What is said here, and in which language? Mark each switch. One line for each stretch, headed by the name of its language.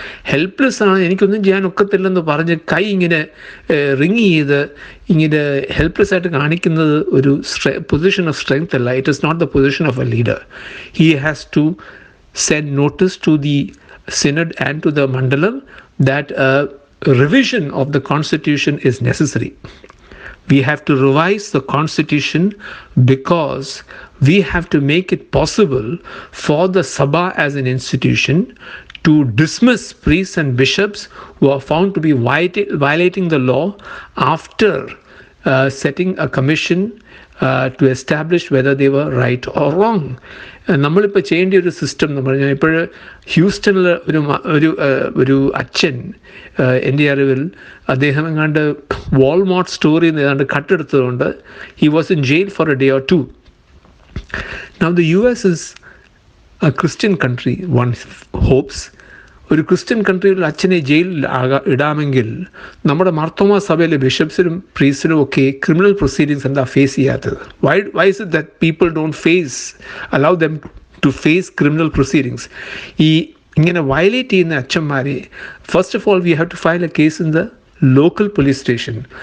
Malayalam: Helpless ആണ്, എനിക്കൊന്നും ചെയ്യാൻ ഒക്കത്തില്ലെന്ന് പറഞ്ഞ് കൈ ഇങ്ങനെ റിങ് ചെയ്ത് ഇങ്ങനെ ഹെൽപ്ലെസ് ആയിട്ട് കാണിക്കുന്നത് ഒരു
English: position of strength
Malayalam: അല്ല.
English: It is not the position of a leader. He has to send notice to the synod and to the mandalam that revision of the constitution is necessary. We have to revise the constitution because we have to make it possible for the Sabha as an institution to dismiss priests and bishops who are found to be violating the law after setting a commission to establish whether they were right or wrong.
Malayalam: നമ്മളിപ്പോൾ ചെയ്യേണ്ട ഒരു system എന്ന് പറഞ്ഞാൽ, ഇപ്പോൾ ഹ്യൂസ്റ്റണിൽ ഒരു അച്ഛൻ എൻ്റെ അറിവിൽ അദ്ദേഹം എങ്ങാണ്ട് വാൾമാർട്ട് സ്റ്റോറിൽ നിന്ന് ഏതാണ്ട് കട്ടെടുത്തതുകൊണ്ട്
English: He was in jail for a day or two. Now the US is a Christian country, one hopes.
Malayalam: ഒരു ക്രിസ്ത്യൻ കൺട്രിയിൽ അച്ഛനെ ജയിലിൽ ഇടാമെങ്കിൽ നമ്മുടെ മാർത്തോമ സഭയിലെ ബിഷപ്സിനും പ്രീസ്റ്റിനും ഒക്കെ ക്രിമിനൽ പ്രൊസീഡിങ്സ് എന്താ ഫേസ് ചെയ്യാത്തത്?
English: Why is it that people don't allow them to face criminal proceedings?
Malayalam: ഈ ഇങ്ങനെ വയലേറ്റ് ചെയ്യുന്ന അച്ഛന്മാരെ,
English: First of all we have to file a case in the local police station.